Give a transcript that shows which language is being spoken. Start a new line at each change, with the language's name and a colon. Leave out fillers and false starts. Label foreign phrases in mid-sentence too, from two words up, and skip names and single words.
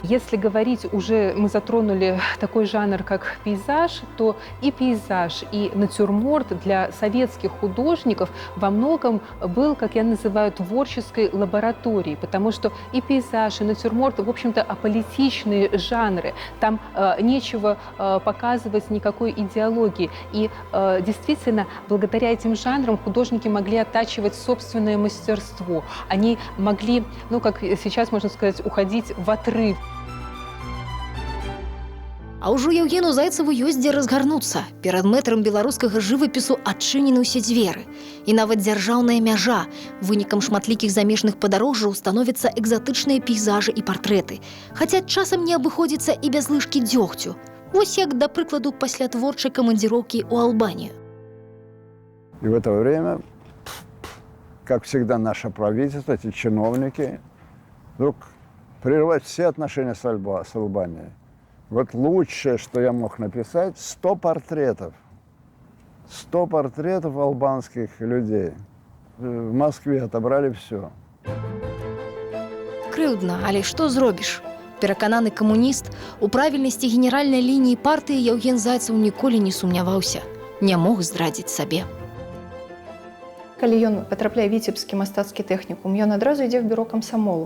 Russian: Если говорить уже, мы затронули такой жанр, как пейзаж, то и пейзаж, и натюрморт для советских художников во многом был, как я называю, творческой лабораторией, потому что и пейзаж, и натюрморт, в общем-то, аполитичные жанры. Там нечего показывать никакой идеологии. И действительно, благодаря этим жанрам художники могли оттачивать собственное мастерство. Они могли, ну, как сейчас можно сказать, уходить в отрыв.
Belarusian: А ўжо Яўгену Зайцеву ёсць дзе разгарнуцца. Перад мэтрам беларускага жывапісу адчынены ўсе дзверы. І нават дзяржаўная мяжа. Вынікам шматлікіх замежных падарожжаў становяцца экзатычныя пейзажы і партрэты. Хаця часам не абыходзіцца і без лыжкі дзёгцю. Вось як, да прыкладу, пасля творчай камандзіроўкі ў Албанію.
Russian: И в это время, как всегда, наше правительство, эти чиновники, вдруг прервать все отношения с Албанией. Вот лучшее, что я мог написать, 100 портретов. 100 портретов албанских людей. В Москве отобрали все.
Belarusian: Крыўдна, але што зробіш? Перакананы камуніст, у правільнасці генеральнай лініі партыі Яўген Зайцев ніколі не сумняваўся. Не мог здрадзіць сабе. Калі ён патрапляе ў віцебскі мастацкі тэхнікум, ён адразу ідзе ў бюро камсамолу.